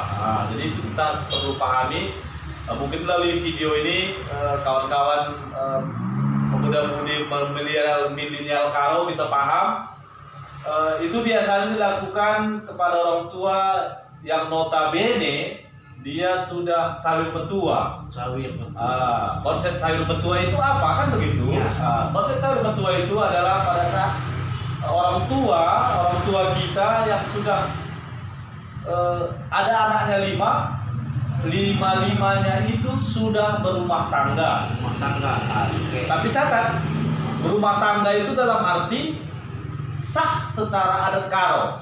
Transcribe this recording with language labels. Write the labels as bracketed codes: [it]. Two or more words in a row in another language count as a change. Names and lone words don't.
[id] Jadi itu kita harus perlu pahami. Mungkin melalui video ini kawan-kawan pemuda-pemudi milenial Karo bisa paham. Itu biasanya dilakukan kepada orang tua yang notabene dia sudah [btx] cawir mentua. [id] Konsep [btx] cawir mentua [id] itu apa kan begitu? Konsep [btx] cawir mentua [id] itu adalah pada saat orang tua kita yang sudah ada anaknya 5-limanya itu sudah berumah tangga. Tapi catat, berumah tangga itu dalam arti sah secara adat Karo.